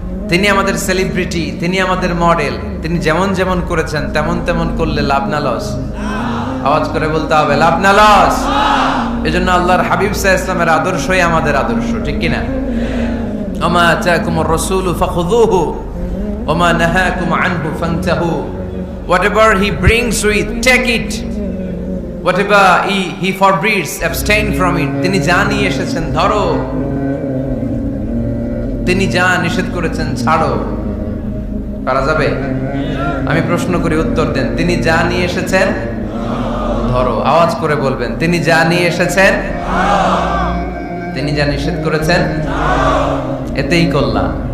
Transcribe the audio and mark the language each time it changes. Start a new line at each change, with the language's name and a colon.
Bangla: তিনি আমাদের সেলিব্রিটি, তিনি আমাদের মডেল। তিনি যেমন যেমন করেছেন তেমন তেমন করলে লাভ না লস? আওয়াজ করে বলতে হবে লাভ না লস? এজন্য আল্লাহর হাবিব সাল্লাল্লাহু আলাইহি ওয়াসাল্লামের আদর্শই আমাদের আদর্শ, ঠিক কি না?
Arabic: ওমা আতাকুমুর রাসূলু ফাখুযুহু ওমা নাহাকুম আনহু ফান্তাহু।
English: Whatever he brings with, take it. Whatever he forbids, abstain from it.
Bangla: তিনি যা নিয়ে এসেছেন ধরো, তিনি যা নিষেধ করেছেন ছাড়ো। পারা যাবে? আমি প্রশ্ন করি, উত্তর দেন। তিনি যা নিয়ে এসেছেন ধরো। আওয়াজ করে বলবেন, তিনি যা নিয়ে এসেছেন, তিনি যা নিষেধ করেছেন, এতেই কল্যাণ।